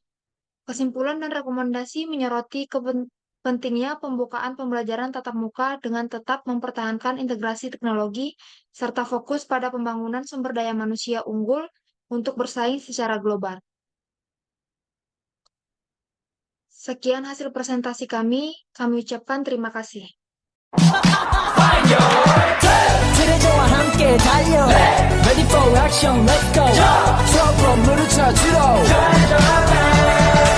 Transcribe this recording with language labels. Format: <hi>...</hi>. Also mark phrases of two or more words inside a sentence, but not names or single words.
<id>Kesimpulan dan rekomendasi menyoroti pentingnya pembukaan pembelajaran tatap muka dengan tetap mempertahankan integrasi teknologi serta fokus pada pembangunan sumber daya manusia unggul untuk bersaing secara global. Sekian hasil presentasi kami ucapkan terima kasih.</id> <ko>트레저와 함께 달려</ko> <en>Ready for action, let's go</en> <ko>트러블을 찾으러</ko>